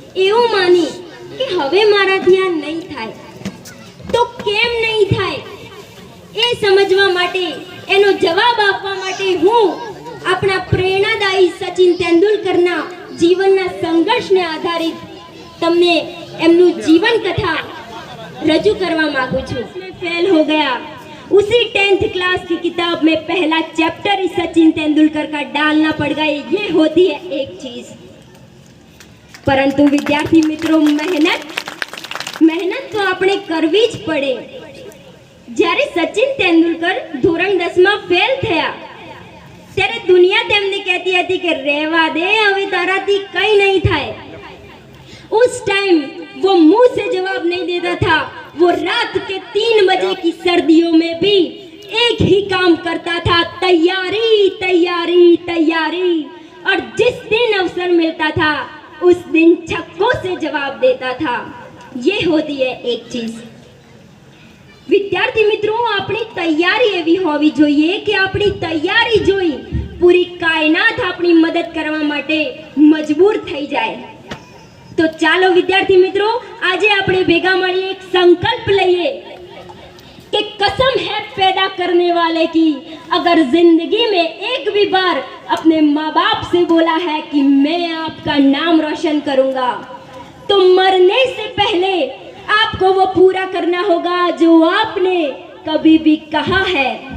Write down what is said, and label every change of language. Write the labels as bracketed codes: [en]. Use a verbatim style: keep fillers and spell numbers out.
[gu] એવું માની કે હવે મારાથી આ નહીં થાય, તો કેમ નહીં થાય એ સમજવા માટે, એનો જવાબ આપવા માટે હું આપણા પ્રેરણાદાયી સચિન તેંડુલકરના જીવનના સંઘર્ષને આધારિત તમને એમનું જીવન કથા રજૂ કરવા માંગુ છું। [hi] मैं फेल हो गया, उसी टेंथ क्लास की किताब में पहला चैप्टर ही सचिन तेंदुलकर का डालना पड़ गया। ये होती है एक चीज। परंतु विद्यार्थी मित्रों, मेहनत मेहनत तो [gu] આપણે કરવી જ પડે। જ્યારે સચિન તેંડુલકર ધોરણ દસમાં ફેલ થયા ત્યારે દુનિયા તેમને કહેતી હતી કે રહેવા દે, હવે તારાથી કંઈ નહીં થાય। [hi] उस टाइम वो मुंह से जवाब नहीं देता था, वो रात के तीन बजे की सर्दियों में भी एक ही काम करता था, तैयारी तैयारी तैयारी। और जिस दिन अवसर मिलता था उस दिन छक्कों से जवाब देता था। ये होती है एक चीज। [gu] વિદ્યાર્થી મિત્રો, આપણી તૈયારી એવી હોવી જોઈએ કે આપણી તૈયારી જોઈ પૂરી કાયનાત આપણી મદદ કરવા માટે મજબૂર થઈ જાય। તો ચાલો વિદ્યાર્થી મિત્રો, આજે આપણે ભેગા મળીએ, એક સંકલ્પ લઈએ કે [hi] कसम है पैदा करने वाले की, अगर जिंदगी में एक भी बार अपने माँ बाप से बोला है कि मैं आपका नाम रोशन करूँगा, तो मरने से पहले आपको वो पूरा करना होगा जो आपने कभी भी कहा है।